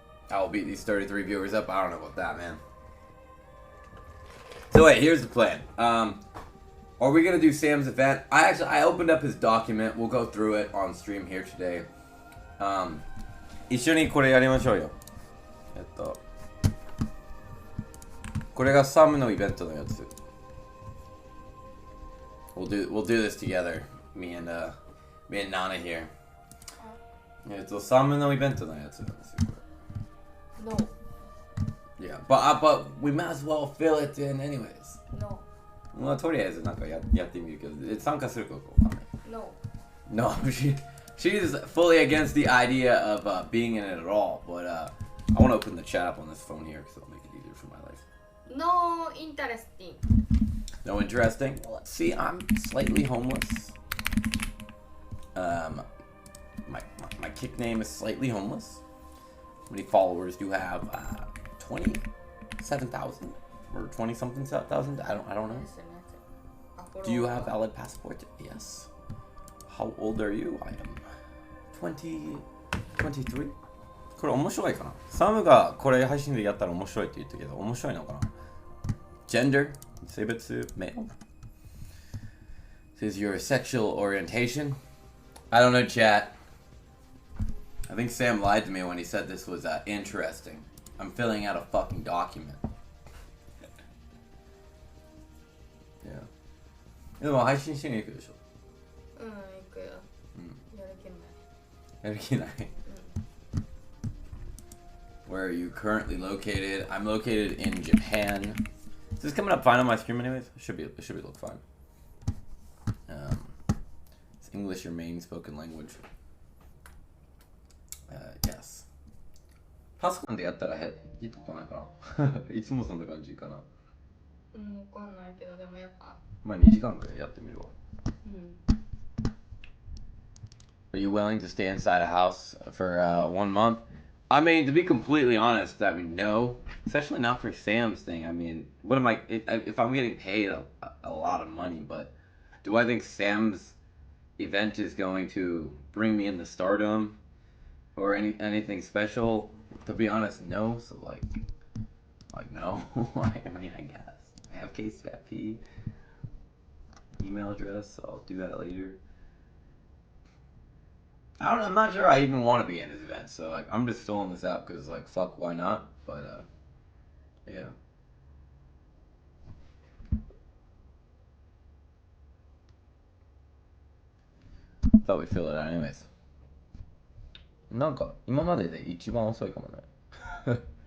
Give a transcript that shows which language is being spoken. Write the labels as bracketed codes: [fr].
[en] I will beat these 33 viewers up. I don't know about that, man. So wait, here's the plan. Are we gonna do Sam's event? I opened up his document. We'll go through it on stream here today. [ja] 一緒にこれやりましょうよ。これがサムのイベントのやつ。 [en] We'll do this together. Me and Nana here. [ja] サムのイベントのやつなんですよ。 [en] No. Yeah, but we might as well fill it in anyways. No. [ja] まあとりあえずなんかやってみるけど、参加するかわかんない。 [en] No. No, she's fully against the idea of being in it at all. But I want to open the chat up on this phone here because it'll make it easier for my life. No interesting. No interesting. Well, let's see. I'm slightly homeless. My kick name is Slightly Homeless. How many followers do you have? 27,000 or 20 something thousand. I don't know. Do you have valid passport? Yes. How old are you? I am 23. [ja] これ面白いかな。サムがこれ配信でやったら面白いって言ったけど、面白いのかな。 [en] Gender? [ja] 性別 male. [en] This is your sexual orientation. I don't know, chat. I think Sam lied to me when he said this was interesting. I'm filling out a fucking document. Yeah. [ja] でも配信しに行くでしょ。行くよ。やる気ない。やる気ない。 [en] Where are you currently located? I'm located in Japan. Is this coming up fine on my stream anyways? It should look fine. Is English your main spoken language? Yes. [ja] パソコンでやったらいいとこないかな。いつもそんな感じかな。わかんないけど、でもやっぱ。まあ2時間くらいやってみるわ。 [en] Are you willing to stay inside a house for 1 month? I mean, to be completely honest, I mean, no. Especially not for Sam's thing. I mean, what am I... If I'm getting paid a lot of money, but... Do I think Sam's event is going to bring me into stardom? Or anything special? To be honest, no. So, like no. I mean, I guess. I have KCFP. Email address, so I'll do that later. I don't know, I'm not sure I even want to be in his event, so like I'm just filling this out because like fuck, why not? But yeah. Thought we'd fill it out anyways. [ja] なんか今までで一番遅いかもね。